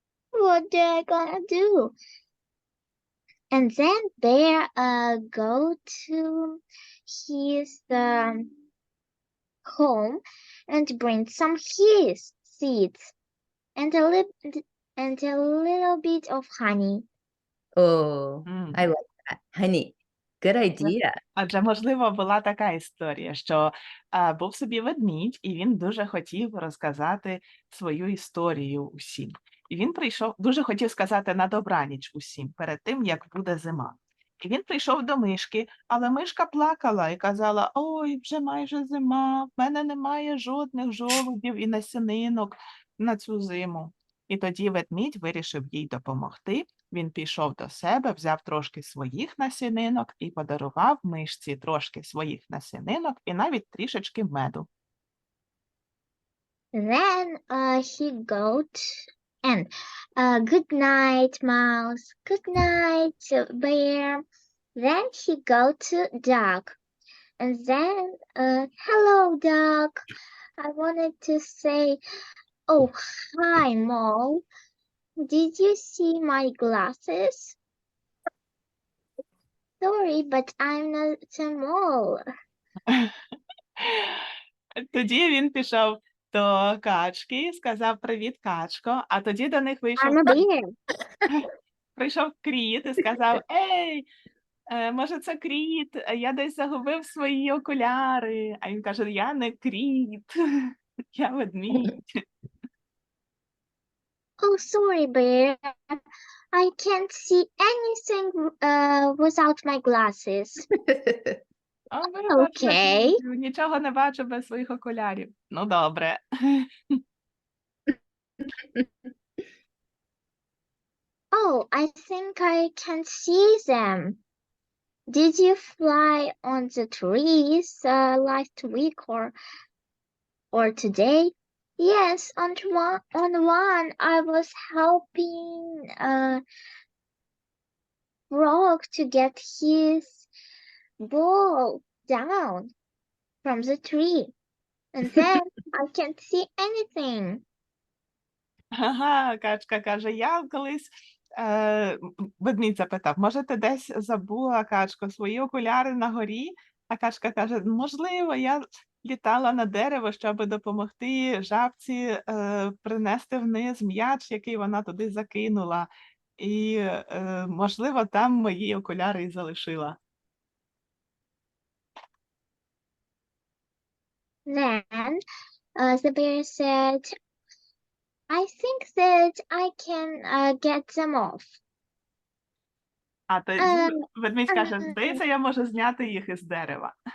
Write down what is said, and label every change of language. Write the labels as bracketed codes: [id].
[en] What am I gonna do? And then Bear go to his home and bring some his seeds and a little bit of honey. oh, М. I like that. Honey, good idea. [uk] Адже, можливо, була така історія, що був собі ведмідь, і він дуже хотів розказати свою історію усім. І він прийшов, дуже хотів сказати на добраніч усім, перед тим, як буде зима. І він прийшов до мишки, але мишка плакала і казала: «Ой, вже майже зима, в мене немає жодних жолудів і насінинок на цю зиму». І тоді ведмідь вирішив їй допомогти. Він пішов до себе, взяв трошки своїх насінинок і подарував мишці трошки своїх насінинок і навіть трішечки меду. [en] Then he got and good night, Mouse. Good night, Bear. Then he go to Duck, and then hello, Duck. I wanted to say, oh hi, Mole. Did you see my glasses? Sorry, but I'm not a mole. [uk] Тоді він пішов до качки, сказав: «Привіт, качко», а тоді до них вийшов [en] I'm a bear. [uk] прийшов кріт і сказав: «Ей, може, це кріт, я десь загубив свої окуляри». А він каже: «Я не кріт, я ведмідь». [en] Oh, sorry, Bear. I can't see anything without my glasses. [uk] А вибач, Окей. ведмідю, нічого не бачу без своїх окулярів. Ну, добре. [en] Oh, I think I can see them. Did you fly on the trees last week or today? Yes, on one I was helping Frog to get his ball down from the tree. And then I can't see anything. [uk] Ага, качка каже: «Я колись...» Ведмідь запитав: «Може, ти десь забула, качко, свої окуляри на горі?» А качка каже: «Можливо, я літала на дерево, щоб допомогти жабці принести вниз м'яч, який вона туди закинула. І, можливо, там мої окуляри і залишила». [en] Then the bear said, I think that I can get them off. [uk] А тоді Е, ведмідь каже: «Здається, я можу зняти їх із дерева».